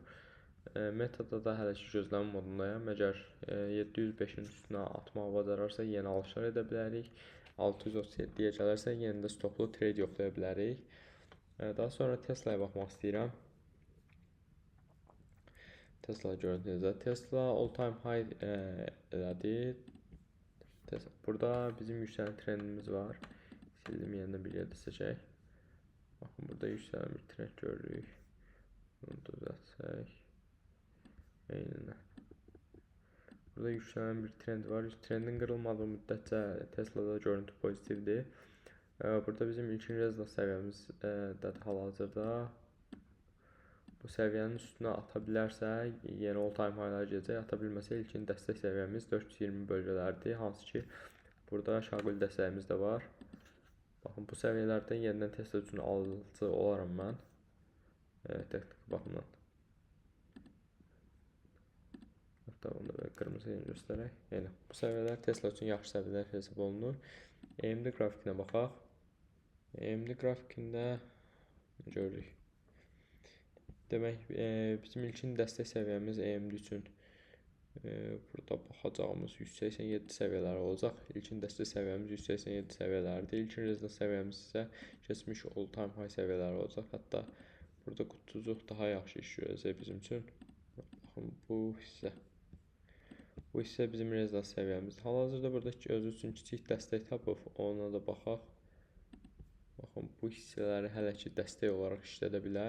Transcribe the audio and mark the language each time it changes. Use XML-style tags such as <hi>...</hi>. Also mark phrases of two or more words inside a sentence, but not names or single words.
<az>Metada da hələ ki gözləmə modundayam. Əgər 705-in üstünə atmağı bacararsa yeni alışlar edə bilərik. 637-yə gələrsə yenə də stoplu trade yoxlaya bilərik. Daha sonra Tesla'ya baxmaq istəyirəm. Tesla gördüyünüzdə Tesla</az> <en>all time high</en> <az>elədi. Burada bizim yüksələn trendimiz var. Sildim, yenə bir yerdə seçək. Baxın, burada yüksələn bir trend görürük. Bunu düzəltsək. Eynilə. Burada yüksələn bir trend var. Trendin qırılmadığı müddətcə Tesla'da görüntü pozitivdir. Burada bizim ilkin rezidans səviyyəmiz hal-hazırda bu səviyyənin üstünə ata bilərsə, yeni</az> <en>all time high'lar</en> <az>gələcək. Ata bilməsə ilkin dəstək səviyyəmiz 420 bölgələrdir. Hansı ki, burada şaquli dəstəyimiz də var. Baxın, bu səviyyələrdən yenidən Tesla üçün alıcı olaram mən. Texniki baxımdan. Hatta bunu da qırmızı ilə göstərək. Yəni, bu səviyyələr Tesla üçün yaxşı səviyyələr hesab olunur. AMD qrafikinə baxaq. AMD grafikində görürük. Demək, bizim ilkin dəstək səviyyəmiz AMD üçün burada baxacağımız 187 səviyyələri olacaq. İlkin dəstək səviyyəmiz 187 səviyyələridir. İlkin rezidans səviyyəmiz isə keçmiş</az> <en>all time high</en> <az>səviyyələri olacaq. Hətta burada qutucuq daha yaxşı iş görəcək bizim üçün. Baxın, bu hissə. Bu hissə bizim rezidans səviyyəmizdir. Hal-hazırda burada özü üçün kiçik dəstək tapıb, ona da baxaq. Baxın, bu hissələri hələ ki dəstək olaraq işlədə bilər.</az>